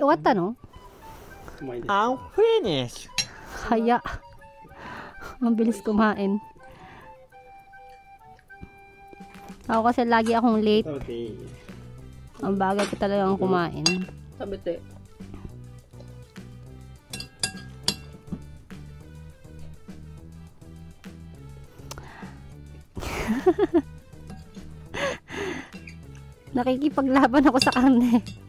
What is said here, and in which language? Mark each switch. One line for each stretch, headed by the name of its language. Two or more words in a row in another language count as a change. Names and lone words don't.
Japanese: 終わったの？
English: I'm finished.
Filipino: Kaya. Ang bilis kumain. Ako kasi lagi akong late.
Japanese: 食べていい？
Filipino: Ang bagal ko talagang kumain.
Japanese: 食べて。
Filipino: Nakikipaglaban ako sa karne.